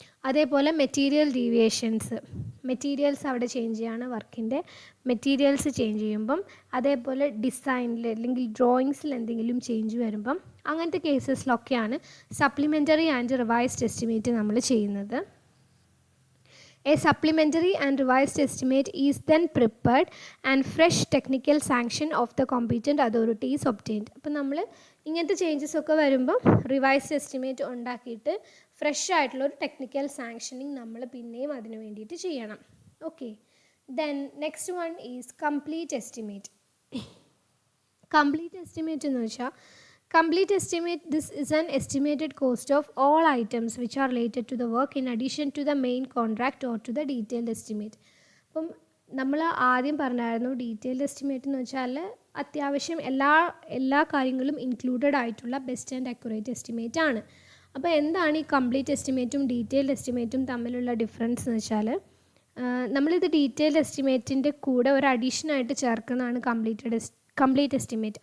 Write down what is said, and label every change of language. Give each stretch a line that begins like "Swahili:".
Malayalam: അതേപോലെ material deviations, materials അവിടെ change ചെയ്യാണ് വർക്കിൻ്റെ മെറ്റീരിയൽസ് ചേഞ്ച് ചെയ്യുമ്പം, അതേപോലെ ഡിസൈനിൽ അല്ലെങ്കിൽ ഡ്രോയിങ്സിൽ എന്തെങ്കിലും ചേഞ്ച് വരുമ്പം, അങ്ങനത്തെ കേസസിലൊക്കെയാണ് സപ്ലിമെൻ്ററി ആൻഡ് റിവൈസ്ഡ് എസ്റ്റിമേറ്റ് നമ്മൾ ചെയ്യുന്നത്.
English: A supplementary and revised estimate is then prepared and fresh technical sanction of the competent authority is obtained.
Malayalam: അപ്പോൾ നമ്മൾ ഇങ്ങനത്തെ ചേഞ്ചസ് ഒക്കെ വരുമ്പോൾ റിവൈസ്ഡ് എസ്റ്റിമേറ്റ് ഉണ്ടാക്കിയിട്ട് ഫ്രഷ് ആയിട്ടുള്ളൊരു ടെക്നിക്കൽ സാങ്ഷനിങ് നമ്മൾ പിന്നെയും അതിന് വേണ്ടിയിട്ട് ചെയ്യണം.
English: Okay, then next one is complete estimate.
Malayalam: Complete estimate എന്ന് വെച്ചാൽ
English: complete estimate, this is an estimated cost of all items which are related to the work in addition to the main contract or to the detailed estimate.
Malayalam: അപ്പം നമ്മൾ ആദ്യം പറഞ്ഞായിരുന്നു detailed estimate എന്ന് വെച്ചാൽ അത്യാവശ്യം എല്ലാ കാര്യങ്ങളും ഇൻക്ലൂഡഡ് ആയിട്ടുള്ള ബെസ്റ്റ് ആൻഡ് അക്യുറേറ്റ് എസ്റ്റിമേറ്റ് ആണ്. അപ്പോൾ എന്താണ് ഈ കംപ്ലീറ്റ് എസ്റ്റിമേറ്റും ഡീറ്റെയിൽഡ് എസ്റ്റിമേറ്റും തമ്മിലുള്ള ഡിഫറൻസ് എന്ന് വെച്ചാൽ നമ്മളിത് ഡീറ്റെയിൽഡ് എസ്റ്റിമേറ്റിൻ്റെ കൂടെ ഒരു അഡീഷനായിട്ട് ചേർക്കുന്നതാണ് കംപ്ലീറ്റ് എസ്റ്റിമേറ്റ്.